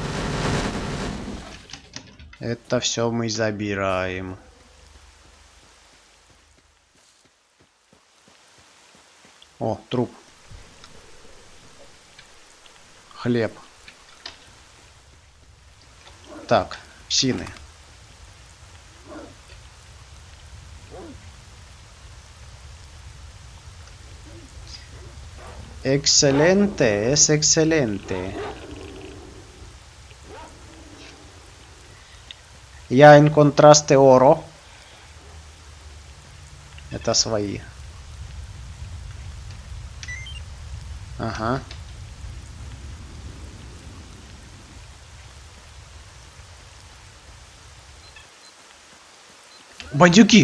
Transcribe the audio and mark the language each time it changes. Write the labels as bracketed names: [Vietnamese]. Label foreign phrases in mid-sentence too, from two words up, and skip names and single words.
[Russian] Это все мы забираем. О, труп. Хлеб. Так, псины. [Spanish] Excelente, es excelente. Я encontraste oro. [Russian] Это свои. Ага. Бандюки!